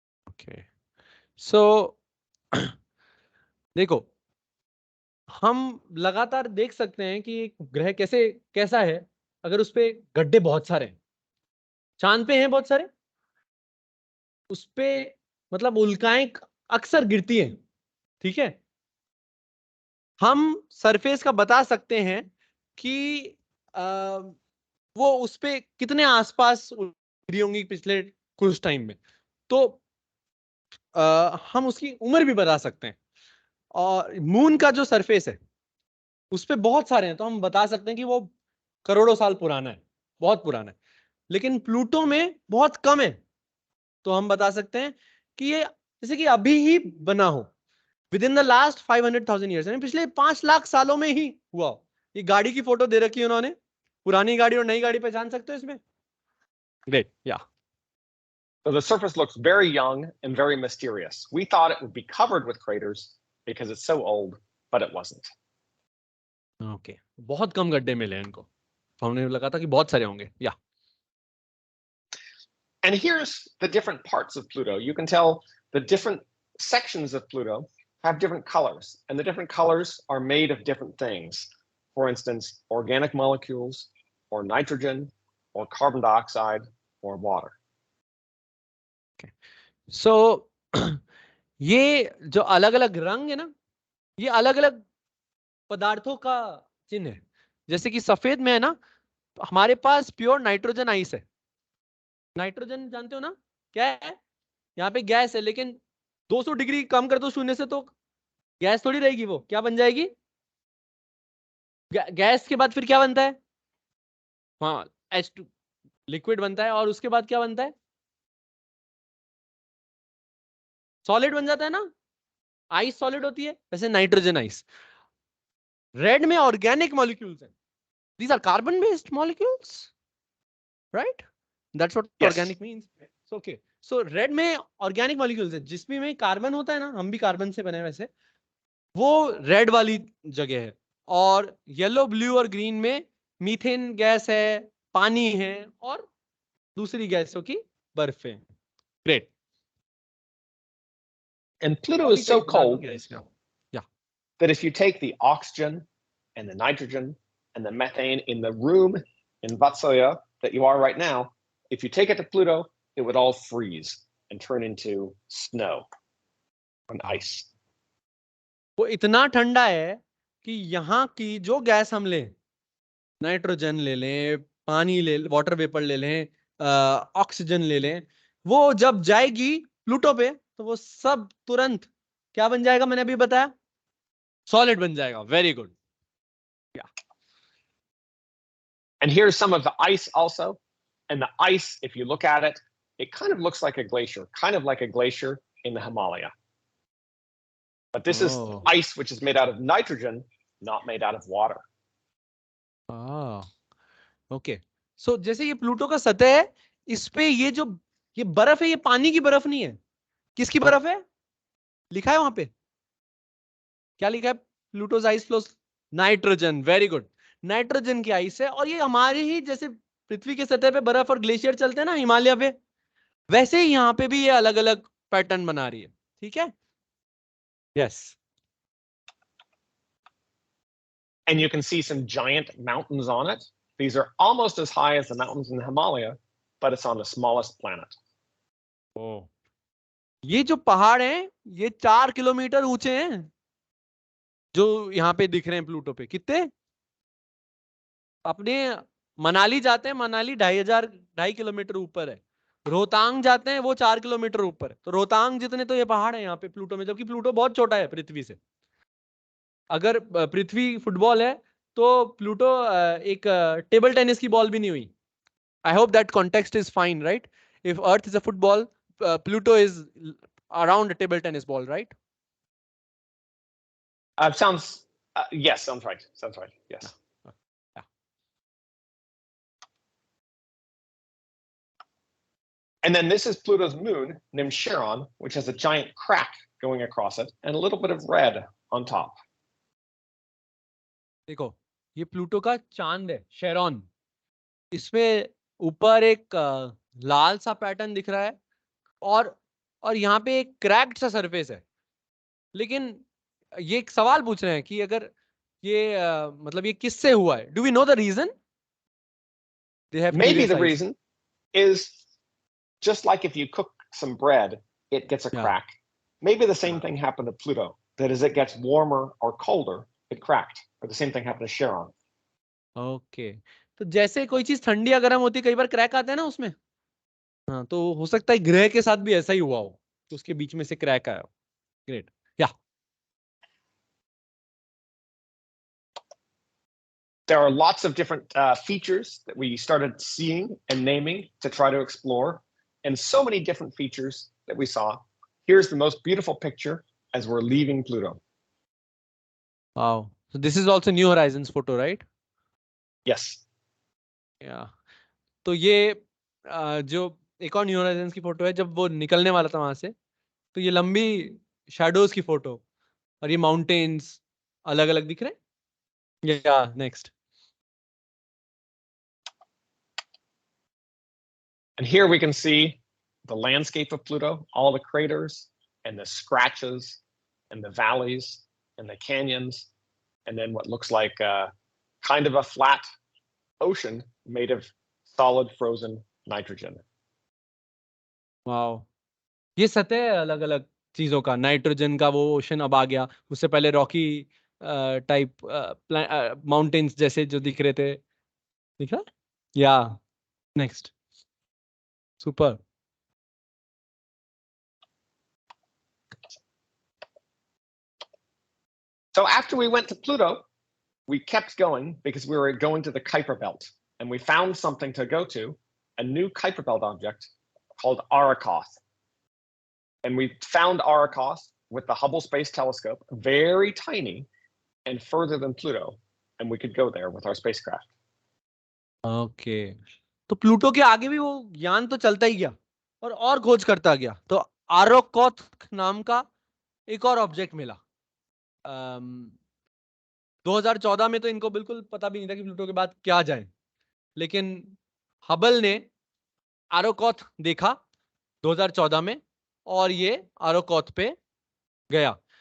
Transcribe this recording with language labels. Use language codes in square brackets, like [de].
[en] Okay. [hi] So देखो हम लगातार देख सकते हैं कि एक ग्रह कैसा है अगर उस पे गड्ढे बहुत सारे हैं. चांद पे हैं बहुत सारे, उस पे मतलब उल्काएं अक्सर गिरती हैं. ठीक है. हम सरफेस का बता सकते हैं कि वो उस पे कितने आसपास उड़ी होंगी पिछले कुछ टाइम में, तो हम उसकी उम्र भी बता सकते हैं। और मून का जो सरफेस है उस पे बहुत सारे हैं, तो हम बता सकते हैं कि वो करोड़ों साल पुराना है, बहुत पुराना है। लेकिन प्लूटो में बहुत कम है, तो हम बता सकते हैं कि ये जैसे कि अभी ही बना हो, [en] with in the last 500,000 years, [hi] यानी पिछले 5 लाख सालों में ही हुआ हो। ये गाड़ी की फोटो दे रखी है उन्होंने, पुरानी गाड़ी और नई गाड़ी पहचान सकते हो इसमें? [en] Great, yeah. So the surface looks very young and very mysterious. We thought it would be covered with craters because it's so old, but it wasn't. [hi] Okay, बहुत कम गड्ढे मिले इनको, हमने लगा था कि बहुत सारे होंगे, या। [en] And here's the different parts of Pluto. You can tell the different sections of Pluto have different colors, and the different colors are made of different things. For instance, organic molecules, or nitrogen, or carbon dioxide, or water. [hi] सो ये जो अलग अलग रंग है ना, ये अलग अलग पदार्थों का चिन्ह है। जैसे कि सफेद में है ना, हमारे पास प्योर नाइट्रोजन आइस है। नाइट्रोजन जानते हो ना क्या है? यहाँ पे गैस है, लेकिन 200 डिग्री कम कर दो शून्य से तो गैस थोड़ी रहेगी, वो क्या बन जाएगी? गैस के बाद फिर क्या बनता है? हाँ, H2 लिक्विड बनता है, और उसके बाद क्या बनता है? सॉलिड बन जाता है ना, आइस सॉलिड होती है, वैसे नाइट्रोजन आइस। रेड में ऑर्गेनिक मॉलिक्यूल्स हैं, [en] these are carbon based molecules, right? That's what Yes. organic means. So okay, so red [hi] में organic molecules है, जिसमें में कार्बन होता है ना, हम भी कार्बन से बने हैं वैसे, वो रेड वाली जगह है। और येलो, ब्लू और ग्रीन में मीथेन गैस है, पानी है, और दूसरी गैसों की बर्फ है। [en] Great. And Pluto is so cold Yeah. that if you take the oxygen and the nitrogen and the methane in the room in Vatsalya that you are right now, if you take it to Pluto, it would all freeze and turn into snow and ice. [hi] वो इतना ठंडा है कि यहाँ की जो gas हम लें, नाइट्रोजन ले लें, पानी ले, वाटर वेपर ले लें, ऑक्सीजन ले लें, वो जब जाएगी प्लूटो पे तो वो सब तुरंत क्या बन जाएगा? मैंने अभी बताया, सॉलिड बन जाएगा। [en] Very good. And here's some of the ice also. And the ice, if you look at it, it kind of looks like a glacier, kind of like a glacier in the Himalaya. But this is ice which is made out of nitrogen, not made out of water. [hi] Okay, सो जैसे ये Pluto का सतह है, इस पे ये बर्फ है, ये पानी की बर्फ नहीं है। किसकी बर्फ है? लिखा है वहां पे, क्या लिखा है? [en] Pluto's ice flows nitrogen. Very good, [hi] nitrogen की आइस है। और ये हमारी ही जैसे पृथ्वी के सतह पे बर्फ और ग्लेशियर चलते हैं ना हिमालय पे, वैसे ही यहाँ पे भी ये अलग अलग पैटर्न बना रही है। ठीक है, yes. [en] And you can see some giant mountains on it. These are almost as high as the mountains in the Himalaya, but it's on the smallest planet. [hi] ये जो पहाड़ हैं ये 4 किलोमीटर ऊंचे हैं, जो यहाँ पे दिख रहे हैं प्लूटो पे। कितने? अपने मनाली जाते हैं, मनाली 2,500 किलोमीटर ऊपर है। रोहतांग जाते हैं, वो 4 किलोमीटर ऊपर है। तो रोहतांग जितने तो ये पहाड़ है यहाँ पे प्लूटो में, जबकि प्लूटो बहुत छोटा है पृथ्वी से। अगर पृथ्वी फुटबॉल है तो प्लूटो एक टेबल टेनिस की बॉल भी नहीं हुई। [en] I hope that context is fine, right? If Earth is a football, Pluto is around a table tennis ball, right? Yes, sounds right. Sounds right. Yes. Yeah. And then this is Pluto's moon named Charon, which has a giant crack going across it and a little bit of red on top. [hi] देखो, ये Pluto का चांद है शेरॉन। इसमें ऊपर एक लाल सा pattern दिख रहा है, और यहाँ पे एक क्रैक्ड सा सरफेस है। लेकिन ये एक सवाल पूछ रहे हैं कि अगर ये मतलब ये किससे हुआ है? [en] Do we know the reason? Maybe the reason is just like if you cook some bread, it gets a crack. Maybe the same thing happened to Pluto, that as it gets warmer or colder, it cracked. Or the same thing happened to Charon. [hi] Okay, तो जैसे कोई चीज ठंडी या गर्म होती है कई बार क्रैक आते हैं ना उसमें, हाँ, तो हो सकता है ग्रह के साथ भी ऐसा ही हुआ हो कि उसके बीच में से क्रैक आया हो. [en] Great. Yeah. There are lots of different features that we started seeing and naming to try to explore, and so many different features that we saw. Here's the most beautiful picture as we're leaving Pluto. Wow. So this is also New Horizons photo, right? Yes. Yeah. [hi] तो ये जो एक और new Horizons की photo है जब वो निकलने वाला था वहां से, तो ये लंबी शैडोज की फोटो और ये माउंटेन्स अलग अलग दिख रहे हैं. [en] Yeah next. And here we can see the landscape of Pluto, all the craters and the scratches and the valleys and the canyons, and then what looks like kind of a flat ocean made of solid frozen nitrogen. Wow. [hi] ये सतह है अलग अलग चीजों का, nitrogen का वो ocean अब आ गया, उससे पहले रॉकी टाइप माउंटेन्स जैसे जो दिख रहे थे, दिख रहा. [en] Yeah next. Super. So after we went to Pluto, we kept going because we were going to the Kuiper Belt, and we found something to go to, a new Kuiper Belt object called Arakoth. And we found Arakoth with the Hubble Space Telescope, very tiny and further than Pluto, and we could go there with our spacecraft. Okay. [hi] तो Pluto के आगे भी वो यान तो चलता ही गया और खोज करता गया, तो आरोकोथ नाम का एक और ऑब्जेक्ट मिला. 2014 में तो इनको बिल्कुल पता भी नहीं था कि प्लूटो के बाद क्या जाए, लेकिन हबल ने आरोकोथ देखा 2014 में और ये आरोकोथ पे गया.